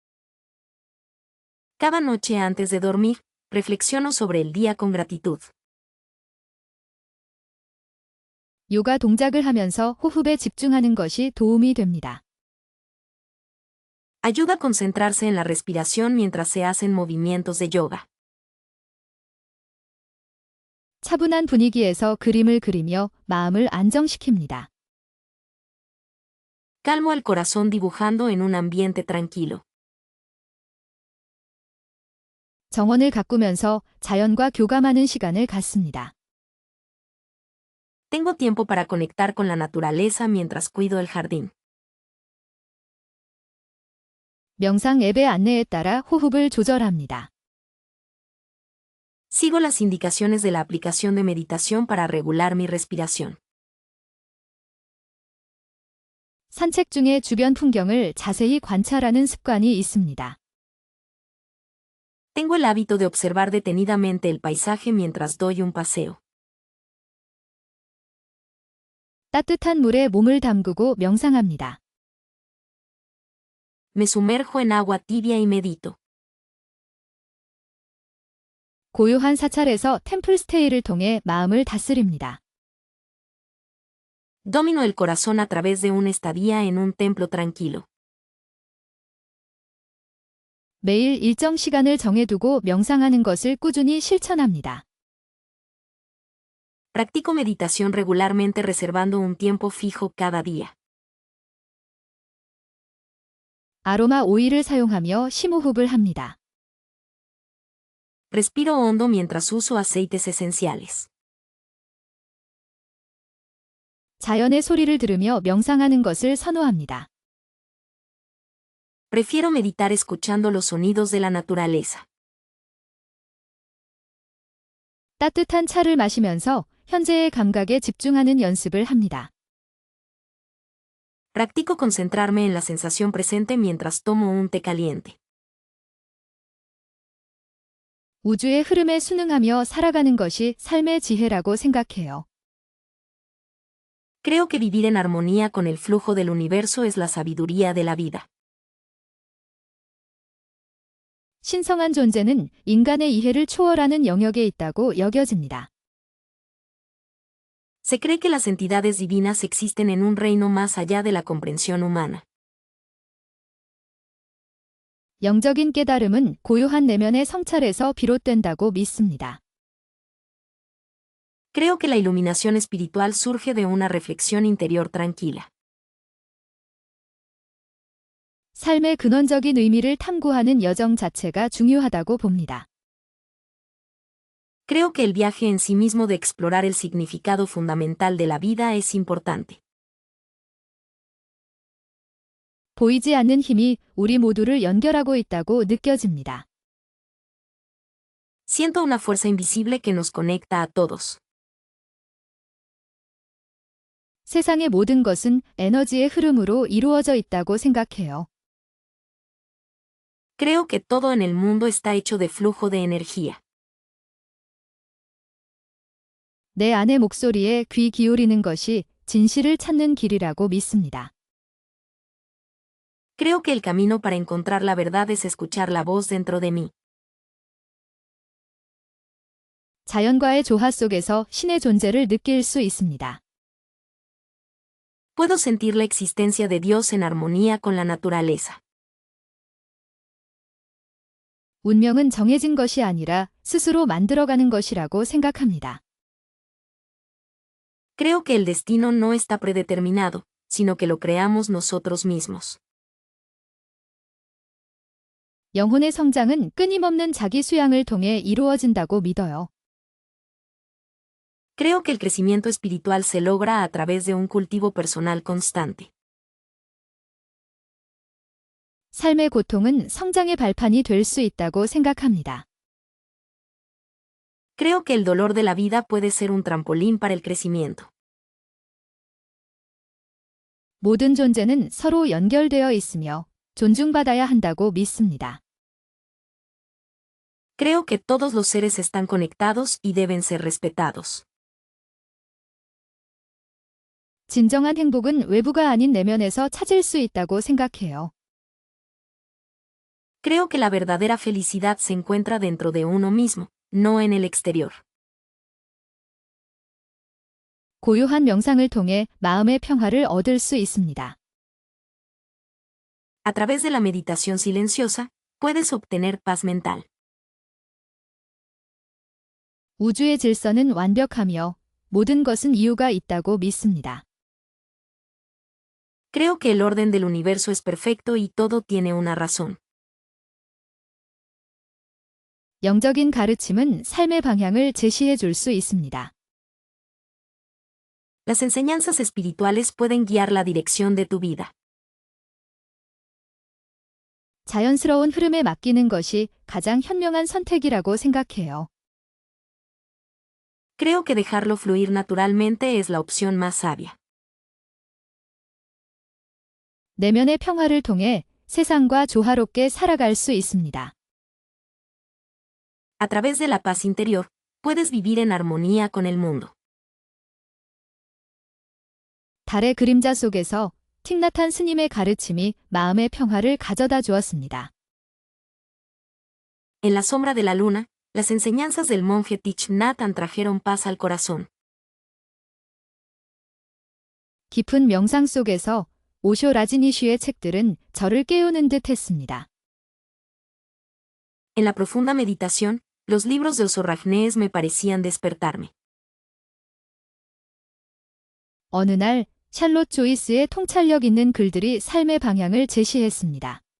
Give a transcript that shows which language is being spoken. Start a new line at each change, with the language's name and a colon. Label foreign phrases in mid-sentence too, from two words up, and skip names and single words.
Spanish: Cada noche antes de dormir, reflexiono sobre el día con gratitud.
Korean: 요가 동작을 하면서 호흡에 집중하는 것이 도움이 됩니다.
Spanish: Ayuda a concentrarse en la respiración mientras se hacen movimientos de yoga.
Korean: 차분한 분위기에서 그림을 그리며 마음을 안정시킵니다.
Spanish: Calmo el corazón dibujando en un ambiente tranquilo.
Korean: 정원을 가꾸면서 자연과 교감하는 시간을 갖습니다.
Spanish: Tengo tiempo para conectar con la naturaleza mientras cuido el jardín.
Korean: 명상 앱의 안내에 따라 호흡을 조절합니다.
Spanish: Sigo las indicaciones de la aplicación de meditación para regular mi respiración.
Korean: 산책 중에 주변 풍경을 자세히 관찰하는 습관이 있습니다.
Spanish: Tengo el hábito de observar detenidamente el paisaje mientras doy un paseo.
Korean: 따뜻한 물에 몸을 담그고 명상합니다.
Spanish: Me sumerjo en agua tibia y medito.
Korean: 고요한 사찰에서 템플스테이를 통해 마음을 다스립니다.
Spanish: Domino el corazón a través de una estadía en un templo tranquilo.
Korean: 매일 일정 시간을 정해두고 명상하는 것을 꾸준히 실천합니다.
Spanish: Practico meditación regularmente reservando un tiempo fijo cada día.
Korean: 아로마 오일을 사용하며 심호흡을 합니다.
Spanish: Respiro hondo mientras uso aceites esenciales.
Korean: 자연의 소리를 들으며 명상하는 것을 선호합니다.
Spanish: Prefiero meditar escuchando los sonidos de la naturaleza.
Korean: 따뜻한 차를 마시면서 현재의 감각에 집중하는 연습을 합니다.
Spanish: Practico concentrarme en la sensación presente mientras tomo un té caliente.
Korean: 우주의 흐름에 순응하며 살아가는 것이 삶의 지혜라고 생각해요.
Spanish: Creo que vivir en armonía con el flujo del universo es la sabiduría de la vida.
Korean: 신성한 존재는 인간의 이해를 초월하는 영역에 있다고 여겨집니다.
Spanish: Se cree que las entidades divinas existen en un reino más allá de la comprensión humana.
Korean: 영적인 깨달음은 고요한 내면의 성찰에서 비롯된다고 믿습니다.
Spanish: Creo que la iluminación espiritual surge de una reflexión interior tranquila.
Korean: 삶의 근원적인 의미를 탐구하는 여정 자체가 중요하다고 봅니다.
Spanish: Creo que el viaje en sí mismo de explorar el significado fundamental de la vida es importante.
Korean: 보이지 않는 힘이 우리 모두를 연결하고 있다고 느껴집니다.
Spanish: Siento una fuerza invisible que nos conecta a todos.
Korean: 세상의 모든 것은 에너지의 흐름으로 이루어져 있다고 생각해요.
Spanish: Creo que todo en el mundo está hecho de flujo de energía.
Korean: 내 안의 목소리에 귀 기울이는 것이 진실을 찾는 길이라고 믿습니다.
Spanish: Creo que el camino para encontrar la verdad es escuchar la voz dentro de mí.
Korean: 자연과의 조화 속에서 신의 존재를 느낄 수 있습니다.
Spanish: Puedo sentir la existencia de Dios en armonía con la naturaleza.
Korean: 운명은 정해진 것이 아니라 스스로 만들어가는 것이라고 생각합니다.
Spanish: Creo que el destino no está predeterminado, sino que lo creamos nosotros mismos.
Korean: 영혼의 성장은 끊임없는 자기 수양을 통해 이루어진다고 믿어요.
Spanish: Creo que el crecimiento espiritual se logra a través de un cultivo personal constante.
Korean: 삶의 고통은 성장의 발판이 될 수 있다고 생각합니다.
Spanish: Creo que el dolor de la vida puede ser un trampolín para el crecimiento.
Korean: 모든 존재는 서로 연결되어 있으며 존중받아야 한다고 믿습니다.
Spanish: Creo que todos los seres están conectados y deben ser respetados.
Korean: 진정한 행복은 외부가 아닌 내면에서 찾을 수 있다고 생각해요.
Spanish: Creo que la verdadera felicidad se encuentra dentro de uno mismo, no en el exterior.
Korean: 고요한 명상을 통해 마음의 평화를 얻을 수 있습니다.
Spanish: A través de la meditación silenciosa, puedes obtener paz mental.
Korean: 우주의 질서는 완벽하며 모든 것은 이유가 있다고 믿습니다.
Spanish: Creo que el orden del universo es perfecto y todo tiene una razón.
Korean: 영적인 가르침은 삶의 방향을 제시해 줄 수 있습니다.
Spanish: Las enseñanzas espirituales pueden guiar la dirección de tu vida.
Korean: 자연스러운 흐름에 맡기는 것이 가장 현명한 선택이라고 생각해요.
Spanish: Creo que dejarlo fluir naturalmente es la opción más sabia.
Korean: 내면의 평화를 통해 세상과 조화롭게 살아갈 수 있습니다.
Spanish: A través de la paz interior, puedes vivir en armonía con el mundo.
Korean: 달의 그림자 속에서 틱나탄 스님의 가르침이 마음의 평화를 가져다 주었습니다.
Spanish: En la sombra de la luna, las enseñanzas del monje Thich Nhat Hanh trajeron paz al corazón.
Korean: 깊은 명상 속에서 오쇼 라지니쉬의 책들은 저를 깨우는 듯 했습니다.
Spanish: En la profunda meditación, los libros de Osho Rajneesh me parecían despertarme.
Korean: 어느 날 샬롯 조이스의 통찰력 있는 글들이 삶의 방향을 제시했습니다.